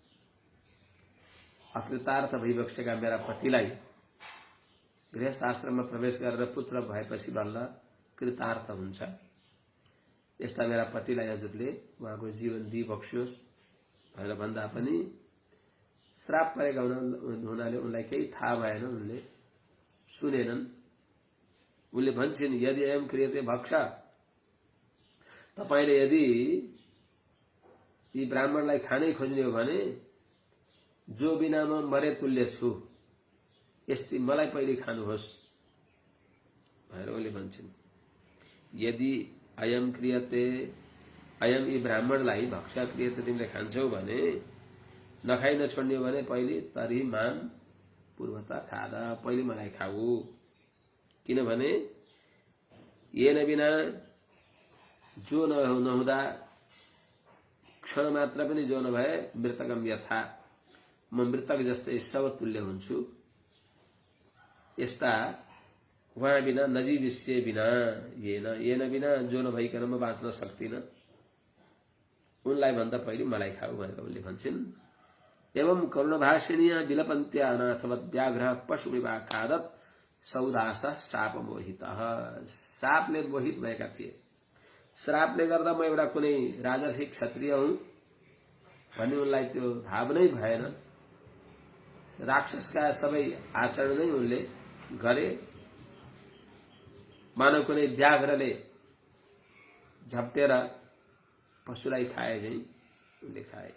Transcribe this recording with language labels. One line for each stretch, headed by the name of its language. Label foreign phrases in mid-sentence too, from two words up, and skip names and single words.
Nepali: अकृतार्थ भइबक्सेका मेरा पतिलाई गृहस्थ आश्रममा प्रवेश गरेर पुत्र भएपछि बल्ल कृतार्थ हुन्छ। यस्ता मेरा पतिलाई हजुरले उहाँको जीवन दिइबक्सियोस् भनेर भन्दा पनि श्राप परेका हुनाले उनलाई केही थाहा भएन, उनले सुनेनन्। उनले भन्छन्
Sanskrit: यदि अयम क्रियते भक्ष,
Nepali: तपाईले यदि यी ब्राह्मणलाई खानै खोज्ने हो भने जो बिनामा मरे तुल्य छु, यस्ती मलाई पहिले खानुहोस्। भनेर उनले भन्छन्।
Sanskrit: यदि अयम क्रियते, अयम
Nepali: यी ब्राह्मणलाई
Sanskrit: भक्ष्य क्रियते,
Nepali: तिमीले खान्छौ भने, नखाइ नछोड्ने हो भने पहिले
Sanskrit: तर्हि माम पूर्वता खाद,
Nepali: पहिले मलाई खाऊ। किनभने
Sanskrit: येन बिना
Nepali: जो नहुँदा क्षण मात्र पनि जो नभए
Sanskrit: मृतकम यथा,
Nepali: म मृतक जस्तै सब तुल्य हुन्छु। यस्ता उहाँ बिना
Sanskrit: नजीविष्य बिना येन
Nepali: बिना जो नभइकन म बाँच्न सक्दिन, उनलाई भन्दा पहिले मलाई खाऊ भनेर उनले भन्छन्।
Sanskrit: एवं करुणभाषिणीय विलपन्त्या अनाथवत् व्याघ्र पशुविवा खादत सौदास शाप मोहित,
Nepali: शापले मोहित भएका थिए। श्रापले गर्दा म एउटा कुनै राजर्षि क्षत्रिय हुँ भन्ने उनलाई त्यो भाव नै भएन। राक्षसका सबै आचरण नै उनले गरे, मानव कुनै व्याघ्रले झप्टेर पशुलाई खाए झै उनले खाए।